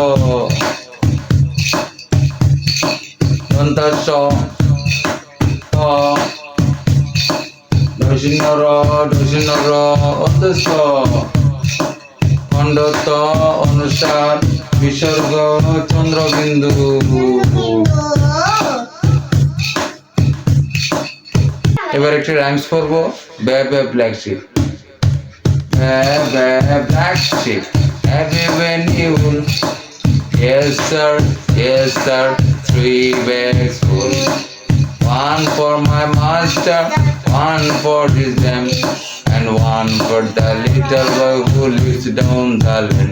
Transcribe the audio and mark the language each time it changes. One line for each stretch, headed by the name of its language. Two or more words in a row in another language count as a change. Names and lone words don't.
Bangla: দন্তাস্য, ত দর্শন র অন্তস্থ, খণ্ডস্থ অনুসার বিসর্গ চন্দ্রবিন্দু। এবার একটি রাইমস পড়বো।
English: Baa baa black sheep, baa baa black sheep, হ্যাভি when you yes sir 3 bags full, one for my master, one for his dam, and one for the little boy who lives down the lane.